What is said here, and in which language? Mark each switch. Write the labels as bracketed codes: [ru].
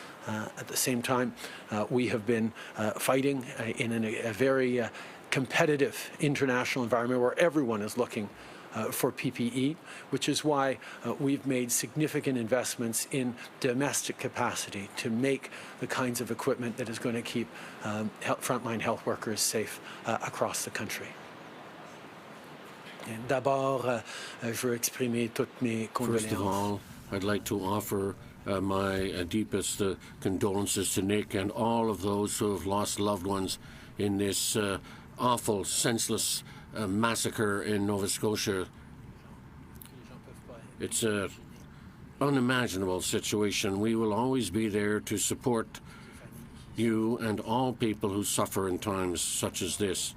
[en] At the same time, we have been fighting in a very competitive international environment where everyone is looking for PPE, which is why we've made significant investments in domestic capacity to make the kinds of equipment that is going to keep frontline health workers safe across the country. [fr] D'abord, je veux exprimer toutes mes condoléances. [en] First of all, I'd like to offer my deepest condolences to Nick and all of those who have lost loved ones in this awful, senseless massacre in Nova Scotia. It's an unimaginable situation. We will always be there to support you and all people who suffer in times such as this.